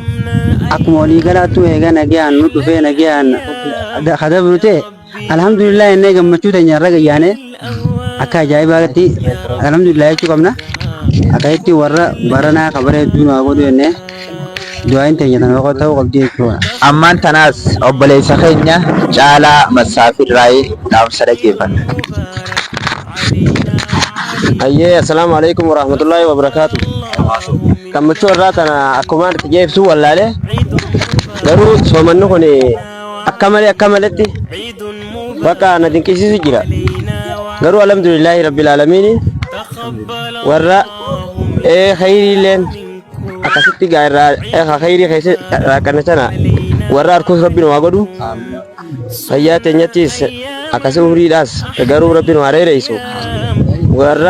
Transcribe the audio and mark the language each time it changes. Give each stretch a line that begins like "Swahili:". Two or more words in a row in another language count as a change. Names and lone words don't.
Oromo: Akkuma walii galaattuu eegaa nagaan nu dhufee nagaan kadabru ta'e alhamdulillah jennee gammachuu teenya irra gayyaanee akka ajaa'ibaatti alhamdulillah jechuu qabna. Akkasitti warra baranaa kabaree hedduu nu haa godhu jennee du'aan teenya tan waaqota ta'uu qabdi jechuudha. Ammaan tanaas obboleessa keenya Caalaa Massaafir Raayii dhaamsa dhageeffanna.
Arabic: Ayyee السلام عليكم ورحمة الله وبركاته.
Oromo: Gammachuu irraa tana akkuma itti jeefsuu wallaalee garuu soomanni kun akka maletti bakka na dinqisiisu jira. Garuu
Arabic: الحمد لله رب العالمين
Oromo: warra khayriileen akkasitti gaarraa khayrii keessa rakkana sana warra harkuus rabbiin waa godhu fayyaa teenyattis akkasii umriidhaas garuu rabbiin waa dheereessu warra